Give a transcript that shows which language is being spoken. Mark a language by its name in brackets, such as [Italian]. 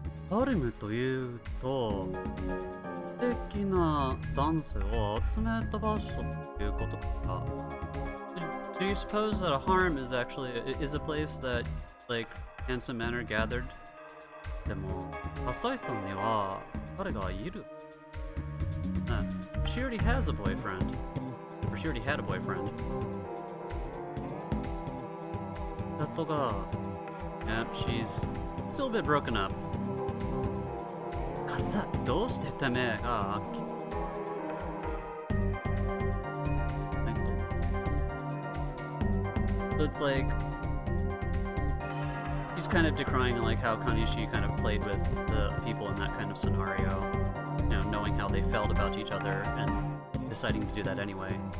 [Japanese] ハレムというと、素敵な男性を集めた場所ということか。 [English] Do you suppose that a harem is actually is a place that like handsome men are gathered? [Japanese] でも、浅井さんには彼がいる。 [English] She already has a boyfriend. Or she already had a boyfriend. [Japanese] だとが、 [English] yeah, she's still a bit broken up. [Japanese] どうしててめえが [English] It's like he's kind of decrying like how Kanishi kind of played with the people in that kind of scenario, you know, knowing how they felt about each other and deciding to do that anyway.